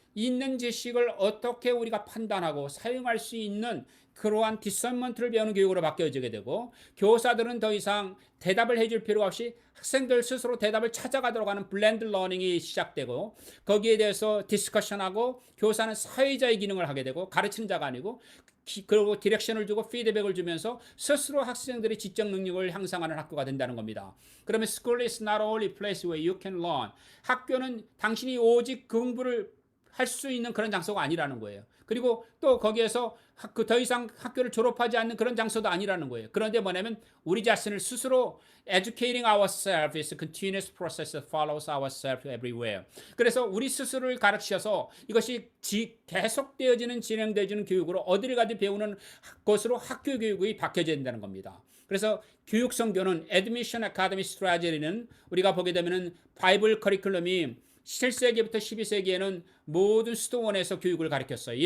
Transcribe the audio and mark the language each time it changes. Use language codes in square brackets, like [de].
[ko] 있는 지식을 어떻게 우리가 판단하고 사용할 수 있는 그러한 디서먼트를 배우는 교육으로 바뀌어지게 되고 교사들은 더 이상 대답을 해줄 필요가 없이 학생들 스스로 대답을 찾아가도록 하는 블렌드 러닝이 시작되고 거기에 대해서 디스커션하고 교사는 사회자의 기능을 하게 되고 가르치는 자가 아니고 그리고 디렉션을 주고 피드백을 주면서 스스로 학생들의 지적 능력을 향상하는 학교가 된다는 겁니다. 그러면 [en] School is not only a place where you can learn. [ko] 학교는 당신이 오직 공부를 할 수 있는 그런 장소가 아니라는 거예요. 그리고 또 거기에서 더 이상 학교를 졸업하지 않는 그런 장소도 아니라는 거예요. 그런데 뭐냐면 우리 자신을 스스로 [en] educating ourselves is a continuous process that follows ourselves everywhere. [ko] 그래서 우리 스스로를 가르치셔서 이것이 계속되어지는 진행되어지는 교육으로 어디를 가든 배우는 것으로 학교 교육이 바뀌어야 된다는 겁니다. 그래서 교육 성교는 Admission Academy Strategy는 우리가 보게 되면은 바이블 커리큘럼이 7세기부터 12세기에는 모든 수도원에서 교육을 가르쳤어요.